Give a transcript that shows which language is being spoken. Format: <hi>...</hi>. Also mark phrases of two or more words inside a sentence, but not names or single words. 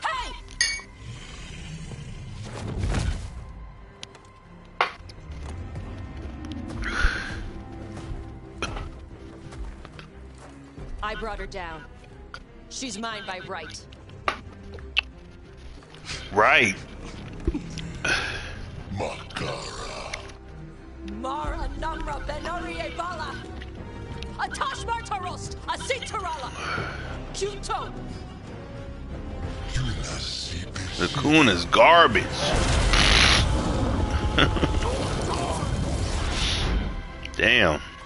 <en>Hey! I brought her down. She's mine by right. Right. Makara. Mara Namra Benorie Bala. Atash Martarost. Asitarala. Kuto. The coon is garbage. Damn.</en>